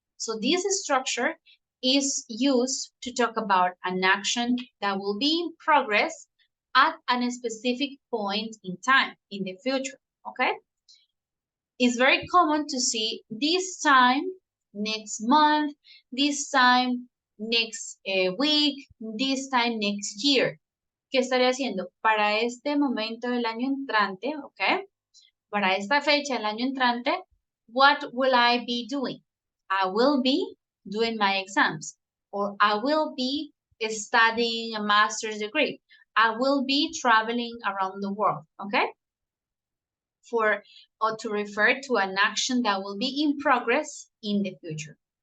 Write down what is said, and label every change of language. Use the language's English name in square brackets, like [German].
[English] So this structure is used to talk about an action that will be in progress at a specific point in time, in the future, okay? It's very common to see this time, next month, this time, next week, this time, next year. [Spanish] ¿Qué estaré haciendo? Para este momento del año entrante, ¿ok? Para esta fecha del año entrante, [English] what will I be doing? I will be doing my exams, or I will be studying a master's degree. I will be traveling around the world, okay? For or to refer to an action that will be in progress in the future.